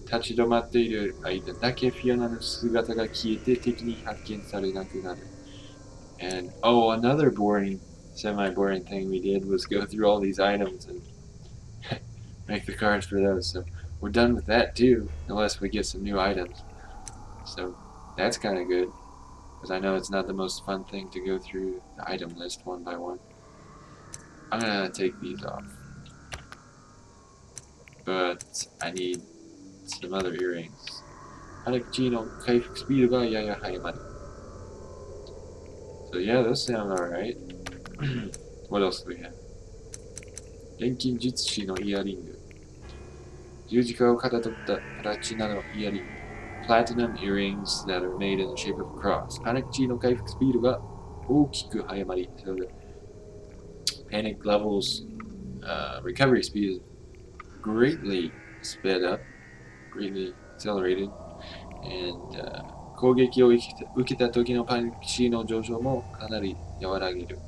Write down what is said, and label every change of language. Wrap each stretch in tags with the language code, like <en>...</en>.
<ja>立ち止まっている間だけフィオナの姿が消えて敵に発見されなくなる.</ja> <en>And, oh, another boring, semi-boring thing we did was go through all these items and make the cards for those. So we're done with that too, unless we get some new items. So that's kind of good, because I know it's not the most fun thing to go through the item list one by one. I'm going to take these off. But I need some other earrings.</en> <ja>早口の回復スピードがやや早まる.</ja> <en>So yeah, those sound alright. What else do we have?</en> <ja>錬金術師のイヤリング。十字架をかたどったプラチナのイヤリング。</ja> <en>Platinum earrings that are made in the shape of a cross.</en> <ja>パニック値の回復スピードが大きく早まり。</ja> <en>So the panic levels recovery speed is greatly sped up, greatly accelerated, and</en> <ja>攻撃を受けた時のパニック値の上昇もかなり和らげる.</ja>